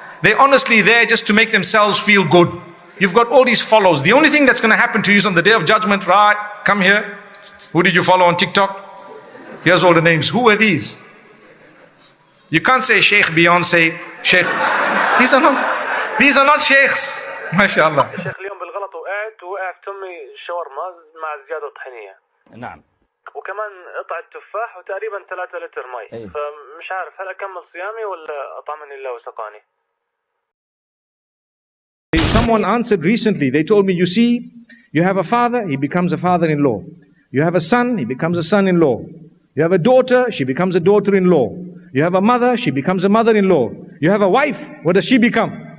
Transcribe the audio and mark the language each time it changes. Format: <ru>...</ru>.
<en>They're honestly there just to make themselves feel good. You've got all these follows. The only thing that's going to happen to you is on the day of judgment, right? Come here. Who did you follow on TikTok? Here's all the names. Who are these? You can't say Sheikh, Beyonce, Sheikh. These are not sheikhs. MashaAllah.</en> <ar>شيخ اليوم بالغلط وقعت تمي شاورما مع زيادة طحينية. نعم. وكمان قطعة تفاح وتقريبا 3 لتر مي. فمش عارف هل أكمل صيامي ولا أطعمني الله وسقاني.</ar> <en>Someone answered recently, they told me, you see, you have a father, he becomes a father-in-law. You have a son, he becomes a son-in-law. You have a daughter, she becomes a daughter-in-law. You have a mother, she becomes a mother-in-law. You have a wife, what does she become?</en>